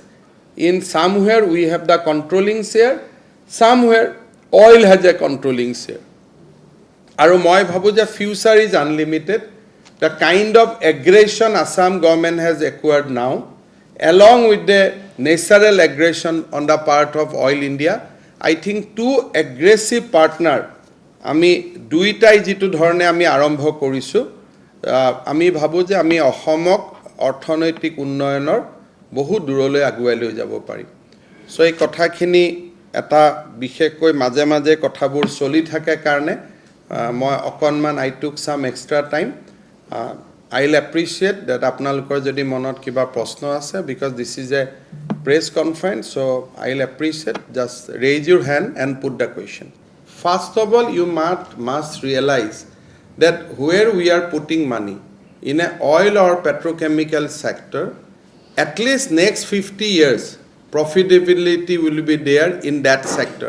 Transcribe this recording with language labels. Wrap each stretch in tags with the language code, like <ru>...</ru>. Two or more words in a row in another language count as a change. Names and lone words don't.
<en>In somewhere we have the controlling share, somewhere oil has a controlling share.</en> <as>আৰু মই ভাবো যে</as> <en>future is unlimited. The kind of aggression Assam government has acquired now, along with the natural aggression on the part of Oil India, I think two aggressive partner</en> <as>আমি দুইটাই যেটো ধৰণে আমি আৰম্ভ কৰিছো, আমি ভাবো যে আমি অসমক অৰ্থনৈতিক উন্নয়নৰ বহু দূৰলৈ আগুৱাই লৈ যাব পাৰিম। সো এই কথাখিনি এটা বিশেষকৈ মাজে মাজে কথাবোৰ চলি থাকে কাৰণে মই অকনমান</as> <en>I took some extra time. I'll appreciate that</en> <as>আপোনালোকৰ যদি মনত কিবা প্ৰশ্ন আছে,</as> <en>because this is a press conference, so I'll appreciate just raise your hand and put the question. First of all, you must realize that where we are putting money in a oil or petrochemical sector, at least next 50 years profitability will be there in that sector.</en>